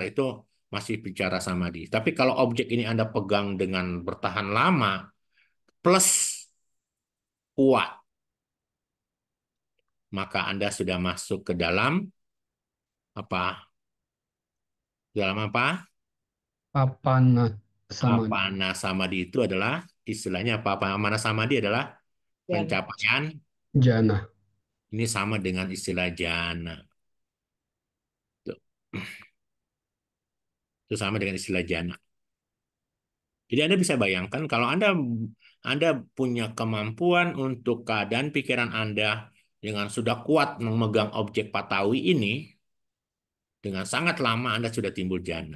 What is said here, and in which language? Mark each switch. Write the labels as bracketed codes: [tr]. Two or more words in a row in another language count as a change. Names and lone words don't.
[id] Itu masih bicara samadhi. Tapi kalau objek ini Anda pegang dengan bertahan lama, plus kuat, maka Anda sudah masuk ke dalam apa? Dalam apa? [pi] Papana samadhi. Apana samadhi [id] itu adalah istilahnya apa? [pi] Apana samadhi [id] adalah Ya. pencapaian. Jana. Ini sama dengan istilah jana. Tuh. Itu sama dengan istilah jana. Jadi Anda bisa bayangkan kalau Anda punya kemampuan untuk keadaan pikiran Anda dengan sudah kuat memegang objek patawi ini, dengan sangat lama Anda sudah timbul jana.